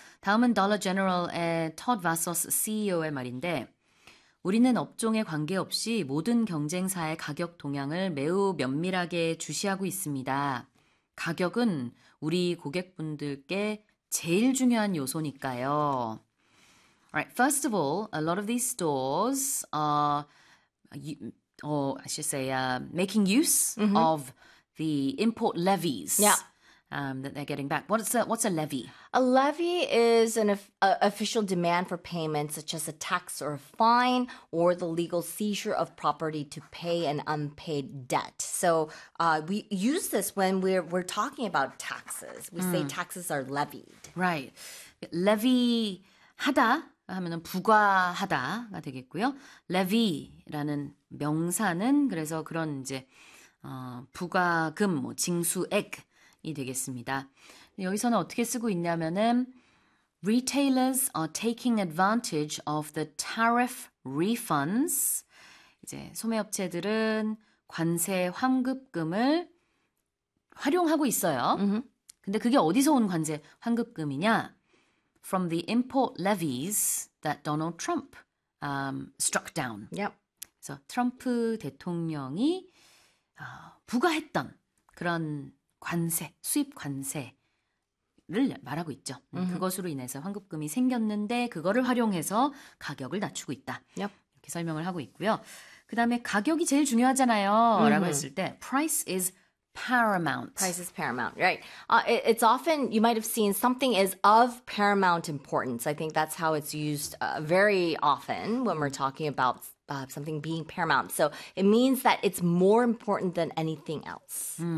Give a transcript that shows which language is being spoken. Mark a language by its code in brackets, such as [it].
[ko] 다음은 달러제너럴의 토드 바소스 CEO의 말인데 우리는 업종에 관계없이 모든 경쟁사의 가격 동향을 매우 면밀하게 주시하고 있습니다. 가격은 우리 고객분들께 제일 중요한 요소니까요. [en] Alright, first of all, a lot of these stores are, or I should say, making use mm-hmm. of the import levies yeah. That they're getting back. What's a levy? A levy is an official demand for payment, such as a tax or a fine, or the legal seizure of property to pay an unpaid debt. So we use this when we're talking about taxes. We say taxes are levied. Right. [ko] Levy하다 하면은 부과하다가 되겠고요. Levy라는 명사는 그래서 그런 이제 부과금, 뭐 징수액이 되겠습니다. 여기서는 어떻게 쓰고 있냐면은 [en] retailers are taking advantage of the tariff refunds. [ko] 이제 소매업체들은 관세 환급금을 활용하고 있어요. Mm-hmm. 근데 그게 어디서 온 관세 환급금이냐? [en] From the import levies that Donald Trump struck down. Yep. [ko] 그래서 트럼프 대통령이 부과했던 그런 관세, 수입 관세를 말하고 있죠. Mm-hmm. 그것으로 인해서 환급금이 생겼는데 그거를 활용해서 가격을 낮추고 있다. [en] Yep. [ko] 이렇게 설명을 하고 있고요. 그 다음에 가격이 제일 중요하잖아요. [en] Mm-hmm. [ko] 라고 했을 때 [en] price is paramount. Price is paramount, right. It's often, you might have seen something is of paramount importance. I think that's how it's used very often when we're talking about something being paramount. So it means that it's more important than anything else.